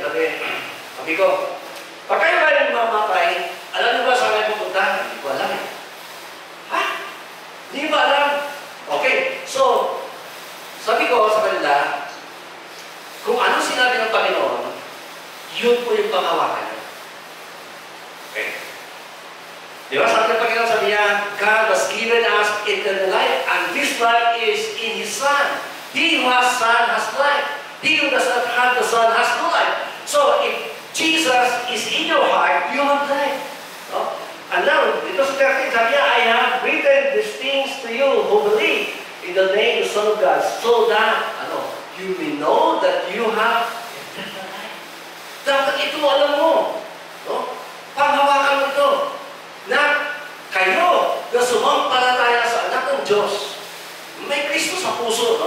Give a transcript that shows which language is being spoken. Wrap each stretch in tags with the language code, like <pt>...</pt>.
<tl>Sabi ko, pag kayo ba yung mamatay, alam niyo ba saan kayo pupunta? Hindi ko alam eh. Ha? Hindi ba alam? Okay. So, sabi ko sa kanila, kung ano sinabi ng Panginoon, yun po yung panghawakan niya. Okay. Di ba? Sabi ng Panginoon, sabi niya,</tl> <en>God has given us eternal life, and this life is in His Son. He who has Son has life. He who does not have the Son has no life. So, if Jesus is in your heart, you have life. No? And now,</en> <tl>ito sa 13, sabi niya,</tl> <en>I have written these things to you who believe in the name of the Son of God, so that, you may know that you have eternal life.</en> <tl>Dapat ito alam mo. No? Panghawakan mo ito. Na kayo na sumampalataya sa anak ng Diyos, may Kristo sa puso, no?</tl>